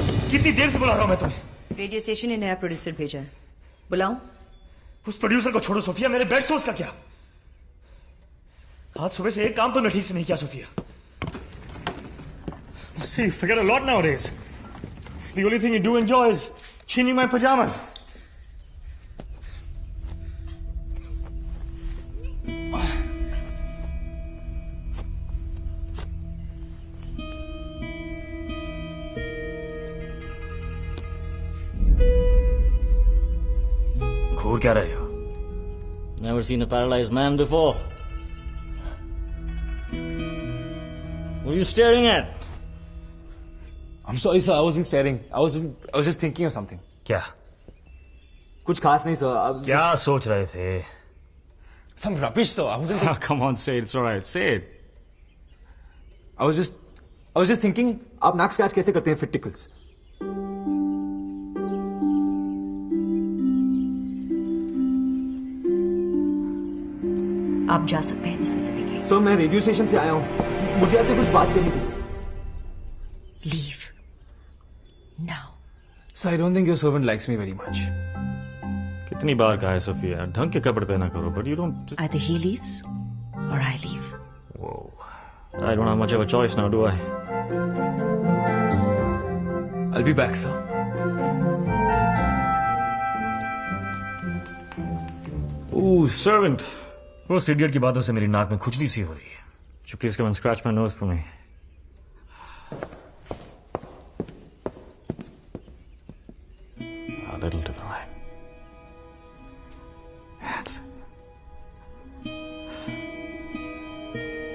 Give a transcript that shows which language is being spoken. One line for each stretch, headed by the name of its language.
Hindi: कितनी देर से बुला रहा हूं मैं तुम्हें? रेडियो स्टेशन ने नया प्रोड्यूसर भेजा है, बुलाऊं? उस प्रोड्यूसर को छोड़ो सोफिया, मेरे बेड सोर्स का क्या? आज सुबह से एक काम तो मैं ठीक से नहीं किया Sophia.
English: See, you forget a lot nowadays. The only thing you do enjoy is changing my pajamas.
Hindi: घूर क्या रहे हो?
English: Never seen a paralyzed man before. What are you staring at? I'm sorry sir, I wasn't staring. I was just thinking of something.
Hindi: क्या? कुछ खास नहीं sir. क्या सोच रहे थे?
English: Some rubbish sir. I wasn't thinking. Come on, say it. It's alright. Say it. I was just thinking.
Hindi: आप नाक स्क्रैच कैसे करते हैं फिट टिकल्स? आप जा सकते हैं मिस्टर सिद्दीकी। सर मैं रेडियो स्टेशन से आया हूँ, मुझे आपसे कुछ बात करनी थी।
English: Leave now. Sir, I don't think your servant likes me very much.
Hindi: कितनी बार कहा है सोफिया, ढंग के कपड़े पहना करो,
English: but you don't. Either he leaves or I leave. Whoa. I don't have much of a choice now, do I? I'll be back, sir. Ooh, servant.
Hindi: उस idiot की बातों से मेरी नाक में खुजली सी हो रही है.
English: So please come and scratch my nose for me. A little to the right. That's it.